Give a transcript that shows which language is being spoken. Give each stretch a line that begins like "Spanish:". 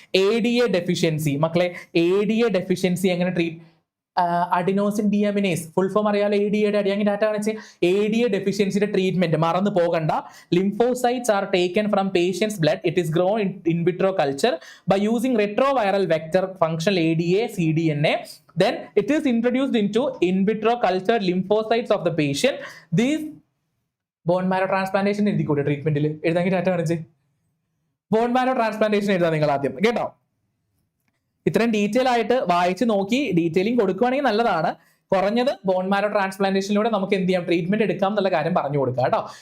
Malayalam: ADA deficiency മക്കളെ, ADA deficiency എങ്ങനെ treat? Adenosine ഡിഅമിനേസ് full form അറിയാലോ. ADAയുടെ അടിയാങ്കി ഡാറ്റ കാണിച്ച്. ADA ഡെഫിഷ്യൻസിയുടെ ട്രീറ്റ്മെന്റ് മറന്നു പോകണ്ട.
English: Lymphocytes are taken from patients blood. It is grown in vitro culture by using retroviral vector functional ADA cDNA. Then it is introduced into in vitro cultured lymphocytes of the patient. These bone marrow transplantation
Malayalam: എഴുതിക്കൂടെ ട്രീറ്റ്മെന്റിൽ? എഴുതാമെങ്കിൽ data കാണിച്ച്. Bone marrow transplantation എഴുതാം നിങ്ങൾ ആദ്യം കേട്ടോ. ഇത്രയും detail ആയിട്ട് വായിച്ച് നോക്കി detailing കൊടുക്കുകയാണെങ്കിൽ നല്ലതാണ്. കുറഞ്ഞത് ബോൺ മാരോ ട്രാൻസ്പ്ലാന്റേഷനിലൂടെ നമുക്ക് എന്ത് ചെയ്യാം, ട്രീറ്റ്മെന്റ് എടുക്കാം എന്നുള്ള കാര്യം പറഞ്ഞു കൊടുക്കുക കേട്ടോ.